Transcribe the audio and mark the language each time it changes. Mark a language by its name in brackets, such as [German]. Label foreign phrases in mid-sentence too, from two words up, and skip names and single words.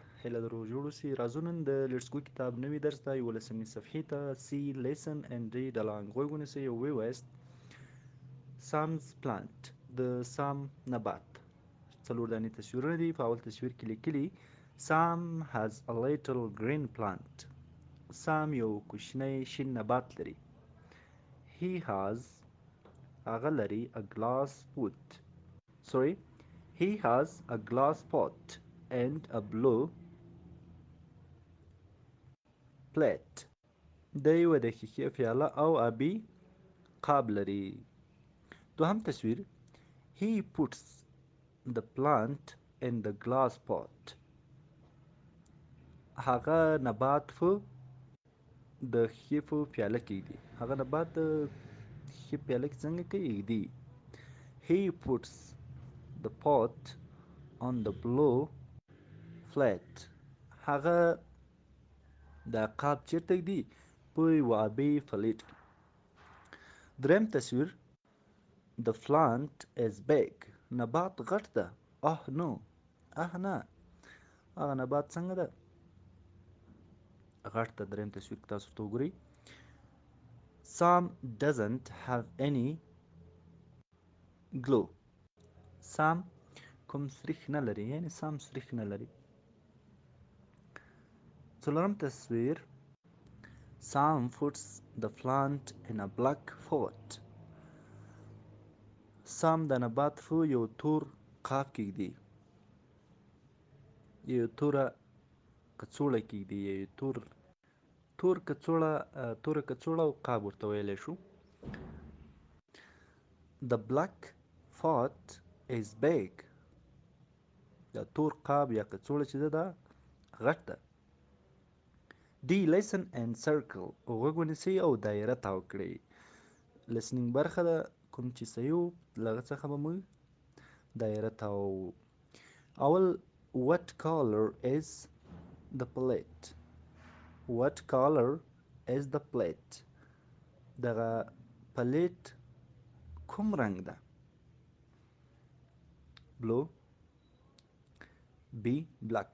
[Pashto] هیله د روغ جوړ اوسئ. راځو نن د لیټس ګو کتاب نوي درس ته 11مې صفحې ته [English] C. Listen and read along [Pashto] غوږ ونیسئ او ووایاست سامز پلانت، د سام نبات. څلور دانې تصویرونه دي. په اول تصویر کې لیکلي سام [English] has a little green plant. [Pashto] سام یو کوچنی شین نبات لري. [English] he has [Pashto] هغه لري [English] a glass pot. Sorry, he has a glass pot and a blue plate. [Pashto] د یوه د ښیښې پیاله او آبي قاب لري. دوهم تصویر [English] he puts the plant in the glass pot. [Pashto] هغه نبات په د ښیښې په پیاله کې ږدي. هغه نبات د ښیښې پیاله کې څنګه کوي؟ ږدي. [English] he puts the pot on the blue plate. [Pashto] هغه دا قاب چیرته ږدي؟ په یوه آبي فلیټ کې. دریم تصویر [English] The plant is big. [Pashto] نبات غټ ده. نو نه، هغه نبات څنګه ده؟ غټ ده. دریم تصویر کې تاسو ورته وګورئ. [English] Sam doesn't have any glue. [Pashto] سام کوم سریښ نه لري، یعنې سام سریښ نه لري. څلورم تصویر [English] Sam puts the plant in a black pot. [Pashto] سام د نبات په یو تور قاب کې ږدي. یو توره کڅوړه کې ږدي. یو توره کڅوړه او قاب ورته ویلی شو. [English] The black pot is big. [Pashto] دا تور قاب یا کڅوړه چې ده دا غټ ده. [English] D. Listen and circle. [Pashto] غوږ ونیسئ او دایره تاو کړئ. listening برخه ده. کوم چې صحیح و له هغه څخه به موږ دایره تاووو. [English] اول what color is the plate? What color is the plate? [Pashto] دغه پلیټ کوم رنګ ده؟ [English] blue. B. black.